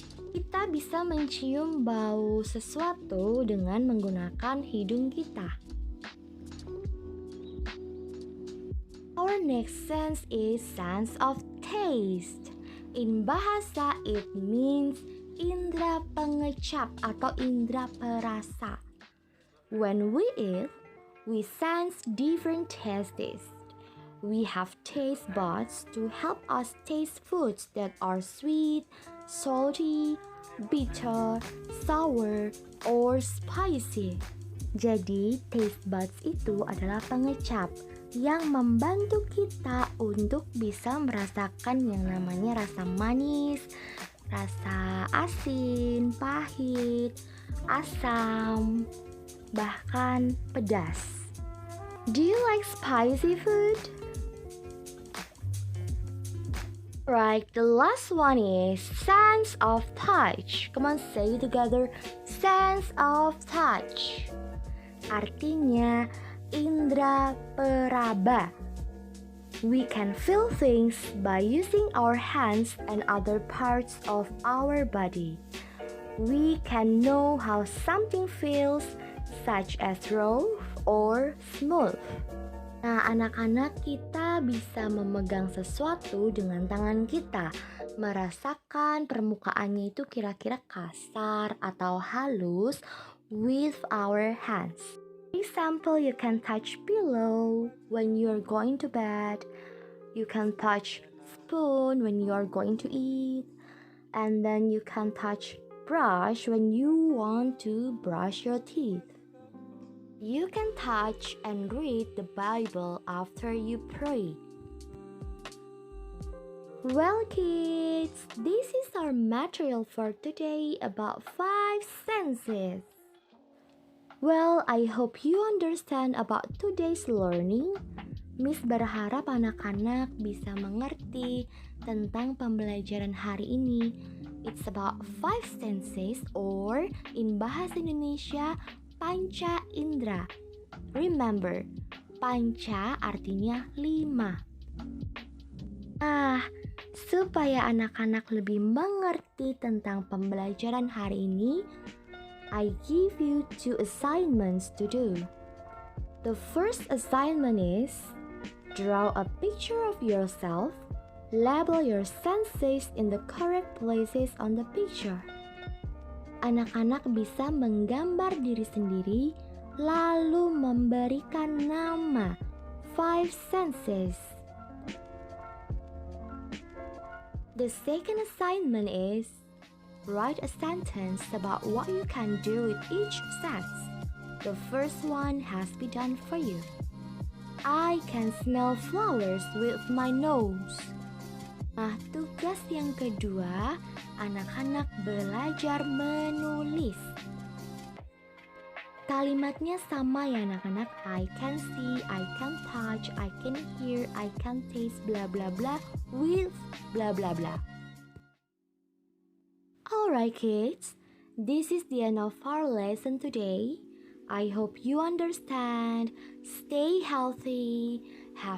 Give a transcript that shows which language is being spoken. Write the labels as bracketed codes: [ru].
[id] Kita bisa mencium bau sesuatu dengan menggunakan hidung kita. [en] Our next sense is sense of taste. In bahasa, it means [id] indera pengecap atau indera perasa. [en] When we eat, we sense different tastes. We have taste buds to help us taste foods that are sweet, salty, bitter, sour, or spicy. [id] Jadi, taste buds itu adalah pengecap yang membantu kita untuk bisa merasakan yang namanya rasa manis, rasa asin, pahit, asam, bahkan pedas. [en] Do you like spicy food? Right, the last one is sense of touch. Come on, say it together. Sense of touch. [id] Artinya indera peraba. [en] We can feel things by using our hands and other parts of our body. We can know how something feels, such as rough or smooth. [id] Nah, anak-anak, kita bisa memegang sesuatu dengan tangan kita, merasakan permukaannya itu kira-kira kasar atau halus [en] with our hands. For example, you can touch pillow when you're going to bed. You can touch spoon when you're going to eat. And then you can touch brush when you want to brush your teeth. You can touch and read the Bible after you pray. Well, kids, this is our material for today about 5 senses. Well, I hope you understand about today's learning. [id] Miss berharap anak-anak bisa mengerti tentang pembelajaran hari ini. [en] It's about 5 senses or in bahasa Indonesia, panca indera. [id] Remember, panca artinya 5. Supaya anak-anak lebih mengerti tentang pembelajaran hari ini, [en] I give you 2 assignments to do. The first assignment is draw a picture of yourself, label your senses in the correct places on the picture. [id] Anak-anak bisa menggambar diri sendiri, lalu memberikan nama 5 senses. [en] The second assignment is write a sentence about what you can do with each sense. The first one has been done for you. I can smell flowers with my nose. [id] Nah, tugas yang kedua, anak-anak belajar menulis. Kalimatnya sama ya anak-anak. [en] I can see, I can touch, I can hear, I can taste, bla bla bla, with bla bla bla. Alright kids, this is the end of our lesson today. I hope you understand. Stay healthy, have a good day, and God bless. Bye-bye. See you